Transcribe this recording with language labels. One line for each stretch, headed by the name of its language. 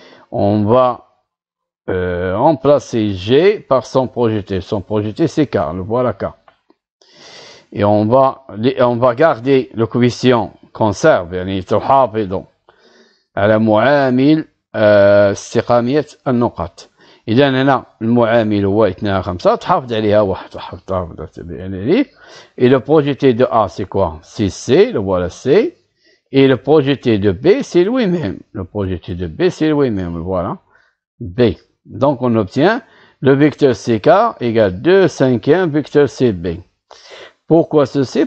French: On va remplacer G par son projeté. Son projeté, c'est K, le voilà K. Et on va garder le coefficient conserve,
Arabic: يعني تحافظ على معامل استقامية النقط. إذا هنا المعامل هو 2 5 تحافظ عليها 1 تحافظ عليه.
French: Et le projeté de A, c'est quoi? C'est C, le voilà C. Et le projeté de B, c'est lui-même. Le projeté de B, c'est lui-même, voilà. B. Donc, on obtient le vecteur CK égale 2 cinquièmes vecteur CB. Pourquoi ceci?